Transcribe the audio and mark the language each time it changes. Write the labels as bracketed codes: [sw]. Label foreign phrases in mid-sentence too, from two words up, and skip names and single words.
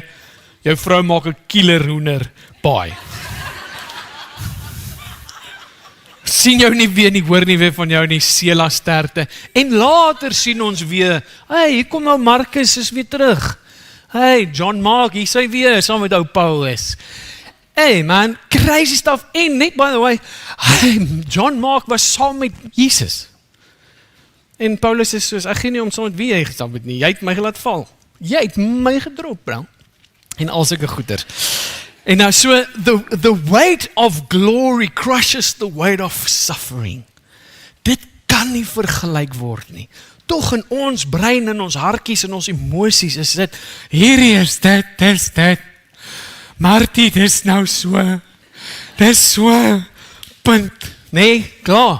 [af] Jou vrou maak 'n killer hoender, baie. Sien jou nie weer nie, hoor nie weer van jou nie, Sela sterkte. En later sien ons weer, hey, hier kom nou Markus, is weer terug. Hey, John Mark, hier sy weer, saam met ou Paulus. [en] Hey man, crazy stuff. [af] En net [en] by the way, [af] John Mark was saam met Jesus. En Paulus is soos, ek gee nie om saam met wie jy gestap het nie, jy het my gelaat val. Jy het my gedrop, bro. En al sulke goeder. En nou so, [en] the weight of glory crushes the weight of suffering. [af] Dit kan nie vergelyk word nie. Tog in ons brein, in ons hartjies, in ons emosies is dit, hierdie is dit. Martie, dis nou so. Dis so. Punt. Nee, klaar.